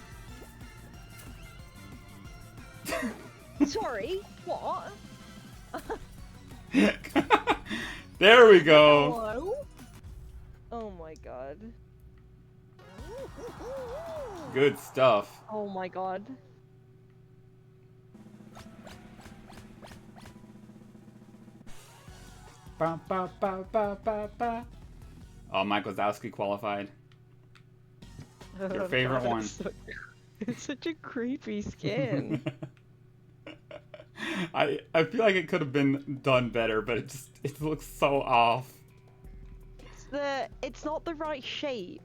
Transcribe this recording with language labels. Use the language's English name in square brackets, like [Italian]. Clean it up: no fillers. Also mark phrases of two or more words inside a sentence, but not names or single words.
[English] Sorry? What? There we go. Hello? Oh my god. Good stuff. Oh my god. Ba, ba, ba, ba, ba, ba. Oh, Mike Wazowski qualified. Your favorite one. It's such a creepy skin. I feel like it could have been done better, but it looks so off. It's not the right shape.